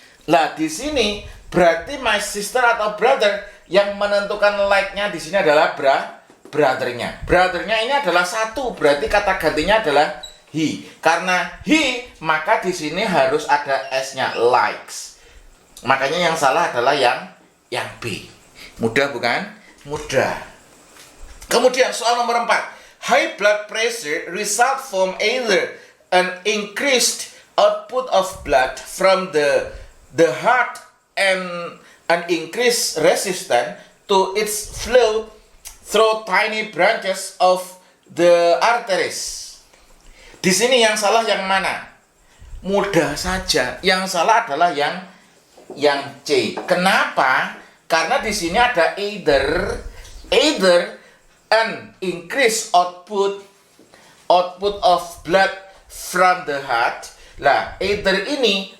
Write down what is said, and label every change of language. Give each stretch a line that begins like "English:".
Indonesian: Lah, di sini berarti
English: my sister
Indonesian: atau brother yang menentukan like-nya di sini adalah brother-nya. Brother-nya ini adalah 1, berarti kata gantinya adalah he. Karena he, maka di sini harus ada s-nya, likes. Makanya yang salah adalah yang B. Mudah bukan? Mudah. Kemudian soal nomor 4.
English: High blood pressure result from either an increased output of blood from the heart and an increased resistance to its flow through tiny branches of the arteries.
Indonesian: Di sini yang salah yang mana? Mudah saja. Yang salah adalah yang C. Kenapa? Karena di sini ada
English: either an increased output of blood from the heart.
Indonesian: Lah, either ini